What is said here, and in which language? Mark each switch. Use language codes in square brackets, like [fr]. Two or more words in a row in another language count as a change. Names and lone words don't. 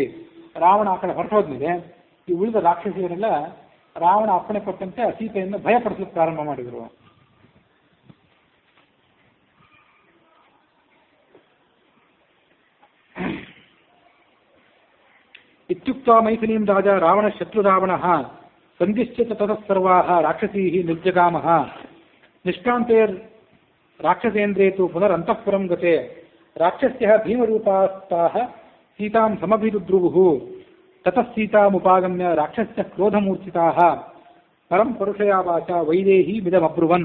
[kn] ರಾವಣ ಆ ಕಡೆ ಹೊರಟೋದ್ಮೇಲೆ ಈ ಉಳಿದ ರಾಕ್ಷಸಿಯರೆಲ್ಲ ರಾವಣ ಅಪ್ಪಣೆ ಕೊಟ್ಟಂತೆ ಸೀತೆಯನ್ನು ಭಯಪಡಿಸಲಿಕ್ಕೆ ಪ್ರಾರಂಭ ಮಾಡಿದರು. [sa] ಇತ್ಯುಕ್ತ ಮೈಥಿಲೀಂ ರಾಜ ರಾವಣ ಶತ್ರುರಾವಣಃ ಸಂದಿಶ್ಯ ತತಃ ಸರ್ವಾಃ ರಾಕ್ಷಸೀಃ ನಿರ್ಜಗಾಮಃ. ನಿಷ್ಕ್ರಾಂತೇರ್ ರಾಕ್ಷಸೇಂದ್ರೇ ತು ಪುನರಂತಃಪುರಂ ಗತೆ ರಾಕ್ಷಸ್ಯಃ ಭೀಮರೂಪಾಸ್ತಾಃ ಸೀತಾಂ ಸಮಭಿರುದ್ರುವುಃ. ತತಃ ಸೀತಾಮುಪಾಗಮ್ಯ ರಾಕ್ಷಸ್ಯ ಕ್ರೋಧಮೂರ್ಛಿತಾಃ ಪರಂ ಪರುಷಯಾ ವಾಚ ವೈದೇಹೀ ಮಿದಮಬ್ರುವನ್.